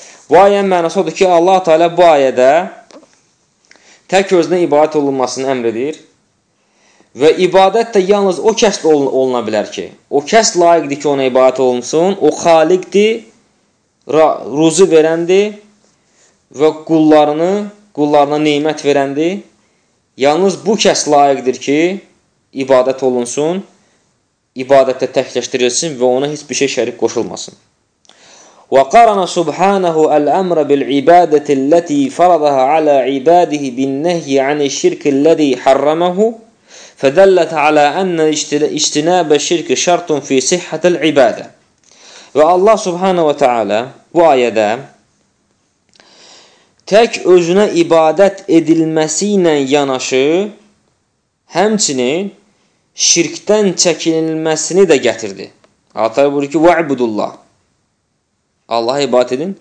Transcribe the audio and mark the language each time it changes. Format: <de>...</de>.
<az>Bu ayənin mənası odur ki, Allah Teala bu ayədə tək özünə ibadət olunmasını əmr edir və ibadət də yalnız o kəs oluna bilər ki, o kəs layiqdir ki, ona ibadət olunsun, o xaliqdir, ruzu verəndir və qullarına neymət verəndir. Yalnız bu kəs layiqdir ki, ibadət olunsun, ibadətdə təkləşdirilsin və ona heç bir şey şərik qoşulmasın.</az> <ar>وَقَرَنَ سُبْحَانَهُ الْأَمْرَ بِالْعِبَادَةِ الَّتِي فَرَضَهَا عَلَى عِبَادِهِ بِالنَّهْيِ عَنِ الشِّرْكِ الَّذِي حَرَّمَهُ فَدَلَّتْ عَلَى أَنَّ اِجْتِنَابَ الشِّرْكِ شَرْطٌ فِي صِحَّةِ الْعِبَادَةِ.</ar> <az>Və Allah subhanahu wa ta'ala bu ayədə tək özünə ibadət edilməsi ilə yanaşı, həmçinin şirkdən çəkinilməsini də gətirdi. Atar buyurur ki,</az> <ar>وَعْبُدُ اللَّهِ</ar> <az>Allah'a ibadət edin.</az>